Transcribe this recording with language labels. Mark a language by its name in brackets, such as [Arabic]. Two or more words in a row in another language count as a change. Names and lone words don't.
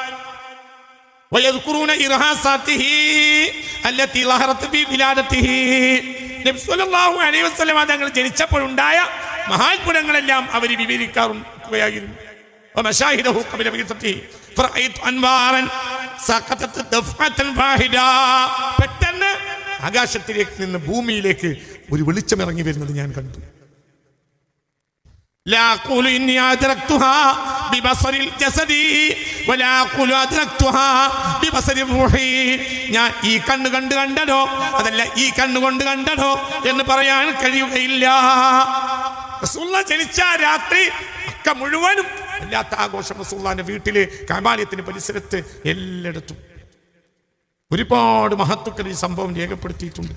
[Malayalam] തങ്ങൾ ജനിച്ചപ്പോഴുണ്ടായ മഹാത്ഭുതങ്ങളെല്ലാം അവർ വിവരിക്കാറുണ്ടായിരുന്നു. പെട്ടെന്ന് ആകാശത്തിലേക്ക് നിന്ന് ഭൂമിയിലേക്ക് ഒരു വെളിച്ചം ഇറങ്ങി വരുന്നത് ഞാൻ കണ്ടു. [Arabic] لا أقول إني أدركتها ببصر الجسد ولا أقول أدركتها ببصر الروح. [Malayalam] ഞാൻ ഈ കണ്ണ് കണ്ട് കണ്ടതോ അതല്ല ഈ കണ്ണുകൊണ്ട് കണ്ടതോ എന്ന് പറയാൻ കഴിയുകയില്ല. റസൂലുള്ളാഹി ജനിച്ച രാത്രി മക്ക മുഴുവനും വല്ലാത്ത ആഘോഷം. റസൂലുള്ളാഹിന്റെ വീട്ടില്, കഅബാലയത്തിന്റെ പരിസരത്ത് എല്ലായിടത്തും ഒരുപാട് മഹത്തുക്കൾ ഈ സംഭവം രേഖപ്പെടുത്തിയിട്ടുണ്ട്.